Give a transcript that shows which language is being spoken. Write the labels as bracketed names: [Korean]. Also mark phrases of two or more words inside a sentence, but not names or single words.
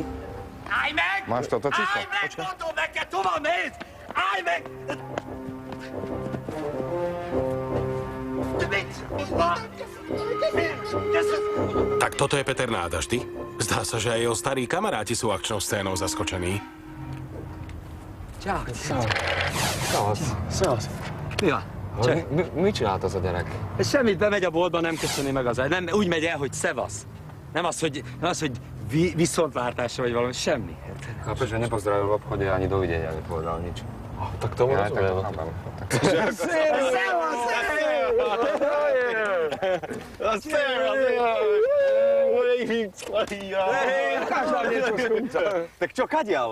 [Slovak] Máš toto číslo? Tak toto je Peter Nádaždy? Zdá sa, že aj jeho starí kamaráti sú akčnou scénou zaskočení. [Hungarian] Szevasz. Mi van? Mit csináltasz a gyerek? Semmit, bemegy a boltba, nem köszöni meg az nem úgy megy el, hogy szevasz. Nem az, hogy viszontlátásra vagy valami, semmi. [Slovak] Chápeš, že nepozdravil v obchode ani dovidenia nepovedal nič. Tak tomu Ja rozumiem. tak to chápem. Tak čo, kadiaľ?